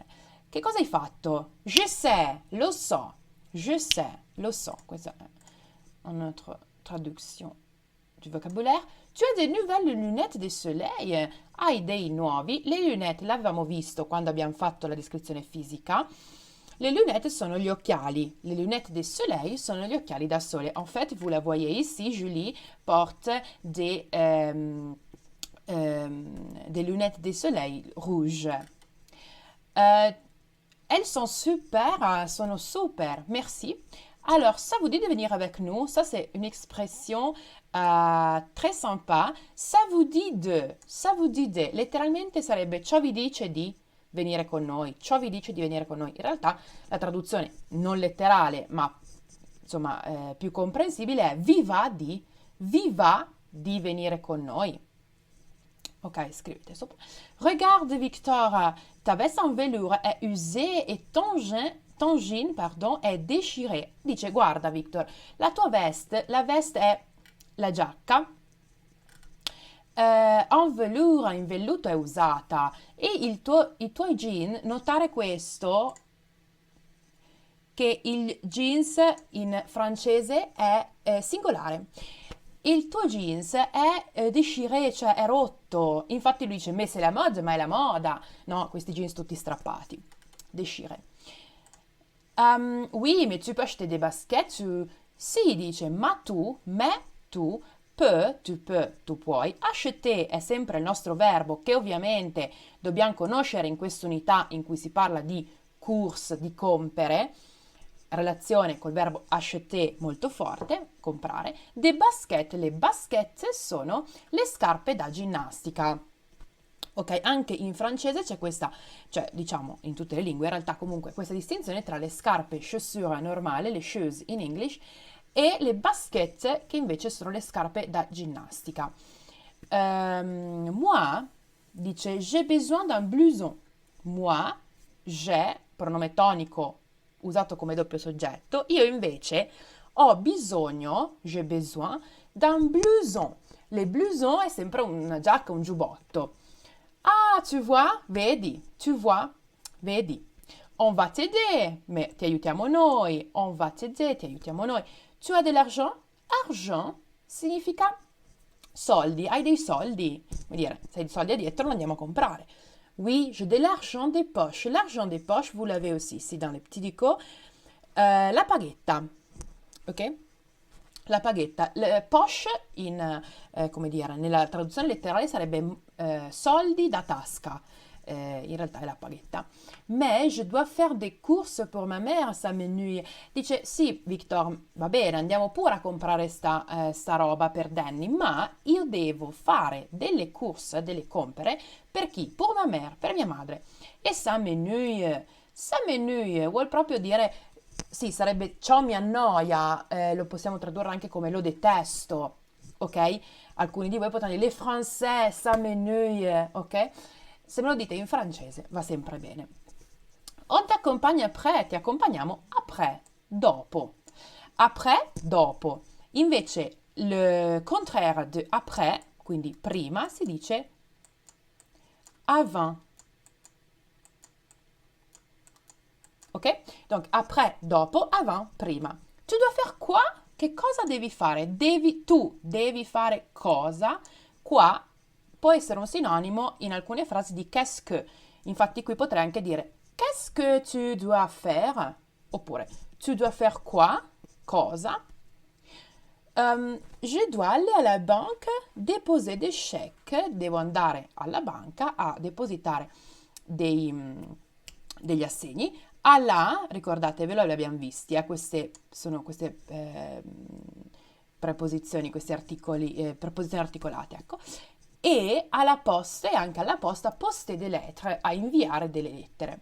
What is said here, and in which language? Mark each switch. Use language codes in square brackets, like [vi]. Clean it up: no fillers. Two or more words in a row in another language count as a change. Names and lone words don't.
[it] Che cosa hai fatto? [fr] Je sais, [it] lo so. [fr] Je sais, [it] lo so. Questa è un'altra traduzione [fr] du vocabulaire. Tu as des nouvelles lunettes de soleil. [it] Hai dei nuovi. [fr] Le lunettes [it] l'avevamo visto quando abbiamo fatto la descrizione fisica. [fr] Les lunettes [it] sono gli occhiali. [fr] Les lunettes de soleil [it] sono gli occhiali da sole. [fr] En fait, vous la voyez ici, Julie porte des lunettes de soleil rouges. Elles sont super, [it] sono super, [fr] merci. Alors, ça vous dit de venir avec nous. Ça, c'est une expression très sympa. Ça vous dit de. [it] Letteralmente sarebbe ciò vi dice di venire con noi. Ciò vi dice di venire con noi. In realtà la traduzione non letterale, ma insomma più comprensibile è vi va di venire con noi. Ok, scrivete sopra. [fr] Regarde Victor, ta veste en velours è usée et ton jean, pardon, è déchiré. [it] Dice, guarda Victor, la tua veste, la veste è la giacca, [fr] en velours, [it] in velluto è usata, e i tuoi jeans, notare questo, che il jeans in francese è singolare. Il tuo jeans è déchiré, cioè è rotto. Infatti lui dice, [fr] mais c'est la mode, [it] ma è la moda. No, questi jeans tutti strappati. [fr] Déchiré. Oui, mais tu peux acheter des baskets. [it] Sì, dice, ma tu, tu puoi. Acheter è sempre il nostro verbo che ovviamente dobbiamo conoscere in quest'unità in cui si parla di course, di compere. Relazione col verbo acheter molto forte, comprare. Des baskets, le baskets sono le scarpe da ginnastica. Ok, anche in francese c'è questa, cioè diciamo in tutte le lingue in realtà comunque questa distinzione tra le scarpe chaussure normale, le [en] shoes in English, [it] e le baskets che invece sono le scarpe da ginnastica. [fr] Moi, dice, j'ai besoin d'un blouson. Moi, j'ai, [it] pronome tonico usato come doppio soggetto, io invece ho bisogno, [fr] j'ai besoin, d'un blouson. [it] Le blouson è sempre una giacca, un giubbotto. [fr] Ah, tu vois, [it] vedi, vedi. [fr] On va t'aider, [it] ma ti aiutiamo noi. [fr] On va t'aider, [it] ti aiutiamo noi. [fr] Tu as de l'argent? [it] Argent significa soldi, hai dei soldi. Vuol dire, se hai dei soldi dietro lo andiamo a comprare. [fr] Oui, j'ai de l'argent des poches. L'argent des poches, vous l'avez aussi ici dans les petits dico. [it] La paghetta, ok? La paghetta. Le poche, come dire, nella traduzione letterale sarebbe soldi da tasca. In realtà è la paghetta. [fr] Mais je dois faire des courses pour ma mère, ça m'ennuie. [it] Dice, sì, Victor, va bene, andiamo pure a comprare sta roba per Danny, ma io devo fare delle course, delle compere, per chi? [fr] Pour ma mère, [it] per mia madre. [fr] E ça m'ennuie, [it] vuol proprio dire, sì, sarebbe ciò mi annoia, lo possiamo tradurre anche come lo detesto, ok? Alcuni di voi potranno dire, [fr] les français, ça m'ennuie, [it] ok? Se me lo dite in francese va sempre bene. [fr] On t'accompagne après, [it] ti accompagniamo après. dopo. Après, dopo. Invece [fr] le contraire [it] di après, quindi prima, si dice avant. Ok? Donc après, dopo, avant, prima. [fr] Tu dois faire quoi? [it] Che cosa devi fare? Tu devi fare cosa? Qua può essere un sinonimo in alcune frasi di [fr] qu'est-ce que. [it] Infatti qui potrei anche dire [fr] qu'est-ce que tu dois faire? Oppure tu dois faire quoi? [it] Cosa? [fr] Je dois aller à la banque déposer des chèques. [it] Devo andare alla banca a depositare degli assegni. Alla, ricordatevelo, li abbiamo visti, queste sono queste preposizioni, questi articoli, preposizioni articolate, ecco. E alla posta, e anche alla posta, [fr] poster des lettres, [it] a inviare delle lettere.